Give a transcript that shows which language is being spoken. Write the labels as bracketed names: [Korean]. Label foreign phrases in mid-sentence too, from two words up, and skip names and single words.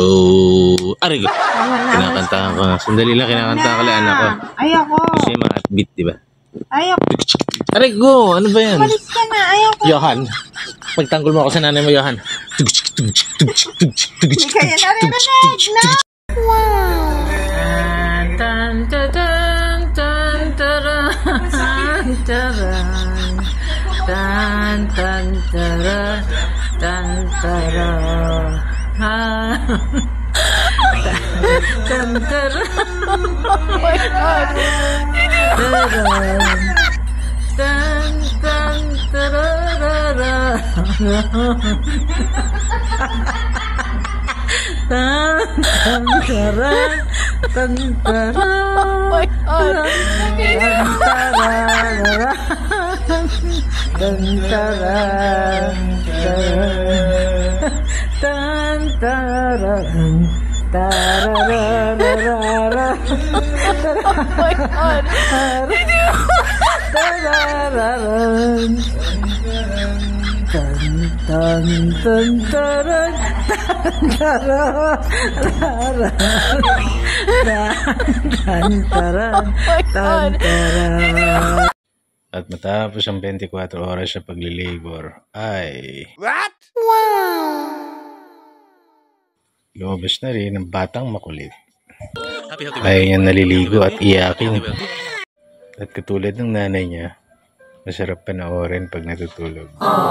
[Filipino] Aray ko! Kinakantahan ko. Sandali lang, kinakantahan ko lang anak ko. Ayoko. Kasi yung mga upbeat, di ba? Ayoko. Aray ko! Ano ba yan? Malis ka na. Ayoko. Johan! Pagtanggol mo ako sa nanay mo, Johan. Hindi kaya naririnig na. Wow! Tan tan tan taran taran tan tan taran tan taran tan taran tan tan tararara tan tan taran tan taran [English] oh my god tan taran tan taran tararara oh my god tarararan tan tan tan taran tan taran tan taran. [Filipino] At matapos ang 24 oras sa paglilibor, ay... [English] What? Wow! [Filipino] lumabas na rin ang batang makulit. Ayaw niya naliligo at iyakin. At katulad ng nanay niya, masarap panoorin pag natutulog.